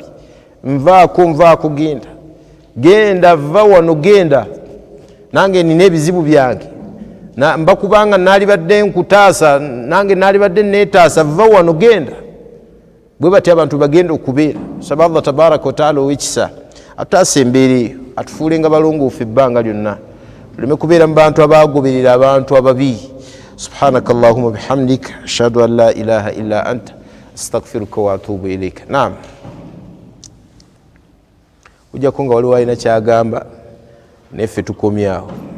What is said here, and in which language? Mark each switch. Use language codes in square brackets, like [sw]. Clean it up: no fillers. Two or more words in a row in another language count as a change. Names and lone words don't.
[lg] Nvaako genda va wano, genda nange nina ebizibu byange, mbakubanga nalibadde nkutaasa nange nalibadde neetaasa, va wano, genda. Bwe bati abantu bagenda okubeera. Saba [ar] الله تبارك وتعالى [lg] ow'ekisa ataasa embeera eyo, atufuule nga balongoofu ebbanga lyonna, tuleme kubeera mu bantu abagoberera abantu ababi. [ar] سبحانك اللهم وبحمدك أشهد أن لا إله إلا أنت أستغفرك وأتوب إليك. [lg] Naam, ujjako nga waliwo alina kyagamba, neffe tukomyawo.